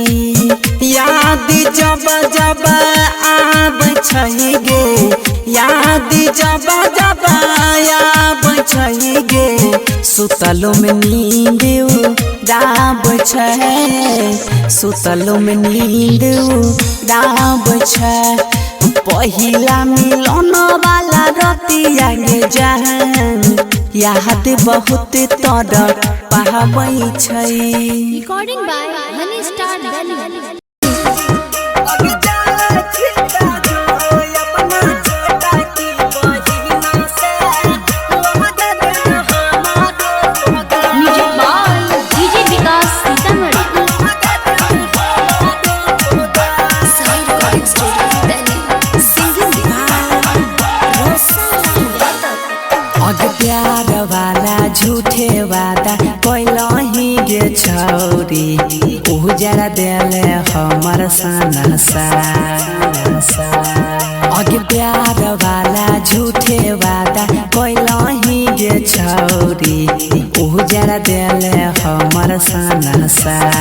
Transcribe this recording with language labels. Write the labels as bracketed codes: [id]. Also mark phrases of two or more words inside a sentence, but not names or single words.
[mai] याद जब जब आबै छै गे याद जब जब आबै छै गे सुतलो में नींद उड़ाब छै सुतलो में नींद उड़ाब छै पहिला मिलन वाला रतिया गे जहान याद बहुत तर पहाबै छै [en] Recording by Honey Star, Delhi. Music by DJ Vikas Sitamarhi. Sai Recording Studio, Delhi. Singing by [mai] अग प्यार वाला झूठे वादा कैलही गे छौरी उजरा देले हमर सनसा अग प्यार वाला झूठे वादा कैलही गे छौरी उजरा देले हमर सनसा